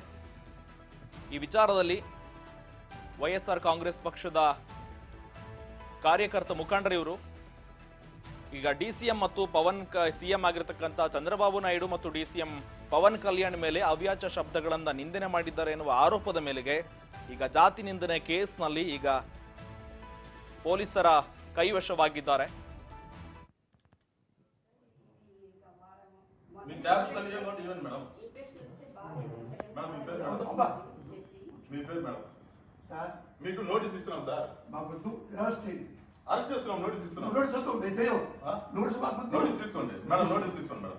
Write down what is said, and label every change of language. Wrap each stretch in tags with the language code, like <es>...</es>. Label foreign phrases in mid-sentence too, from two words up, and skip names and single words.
<kn>ಈ ವಿಚಾರದಲ್ಲಿ ವೈಎಸ್ಆರ್ ಕಾಂಗ್ರೆಸ್ ಪಕ್ಷದ ಕಾರ್ಯಕರ್ತ ಮುಖಂಡರಿವರು ಈಗ ಡಿಸಿಎಂ ಮತ್ತು ಸಿಎಂ ಆಗಿರತಕ್ಕಂಥ ಚಂದ್ರಬಾಬು ನಾಯ್ಡು ಮತ್ತು ಡಿಸಿಎಂ ಪವನ್ ಕಲ್ಯಾಣ್ ಮೇಲೆ ಅವ್ಯಾಚ ಶಬ್ದಗಳನ್ನು ನಿಂದನೆ ಮಾಡಿದ್ದಾರೆ ಎನ್ನುವ ಆರೋಪದ ಮೇಲೆಗೆ ಈಗ ಜಾತಿ ನಿಂದನೆ ಕೇಸ್ನಲ್ಲಿ ಈಗ ಪೊಲೀಸರ ಕೈವಶವಾಗಿದ್ದಾರೆ.</kn> <te>మీకు నోటీస్ ఇస్తున్నాం సార్. మాకు అరెస్ట్ చేస్తున్నాం, నోటీస్ ఇస్తున్నాం. నోటీస్ తీసుకోండి మేడం, నోటీస్ తీసుకోండి మేడం.</te>